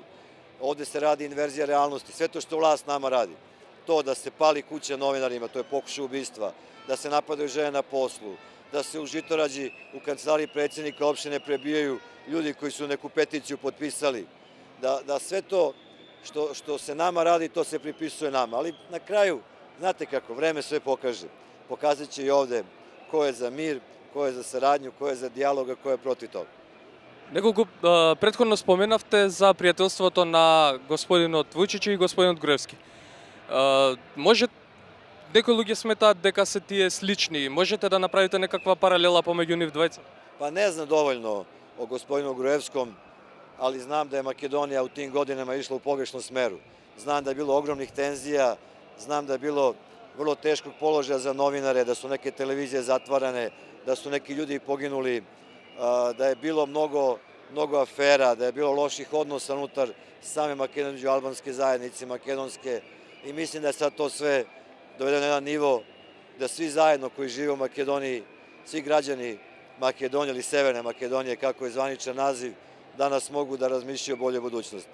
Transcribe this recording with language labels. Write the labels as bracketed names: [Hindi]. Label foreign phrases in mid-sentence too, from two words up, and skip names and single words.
[Serbian] Ovde se radi inverzija realnosti. Sve to što vlast nama radi, to da se pali kuća novinarima, to je pokušaj ubistva, da se napadaju žene na poslu, da se u Žitorađi u kancelariji predsjednika opštine prebijaju ljudi koji su neku peticiju potpisali, da sve to što se nama radi, to se pripisuje nama. Ali na kraju, znate kako, vreme sve pokaže. Pokazat će i ovde ko je za mir, ko je za saradnju, ko je za dijalog, a ko je protiv toga. [Macedonian] Неколку претходно споменавте за пријателството на господинот Вучич и господинот Груевски. Може некои луѓе сметаат дека се тие слични. Можете да направите некаква паралела помеѓу нив двајца? [Serbian] Pa ne znam dovoljno o gospodinu Gruevskom, ali znam da je Makedonija u tim godinama išla u pogrešnom smeru. Znam da je bilo ogromnih tenzija, znam da je bilo vrlo teškog položaja za novinare, da su neke televizije zatvarane, da su neki ljudi poginuli, da je bilo mnogo afera, da je bilo loših odnosa unutar same Makedonije, među albanske zajednice, makedonske, i mislim da je sad to sve dovedeno na jedan nivo da svi zajedno koji žive u Makedoniji, svi građani Makedonije ili Severne Makedonije, kako je zvaničan naziv, danas mogu da razmišljaju o boljoj budućnosti.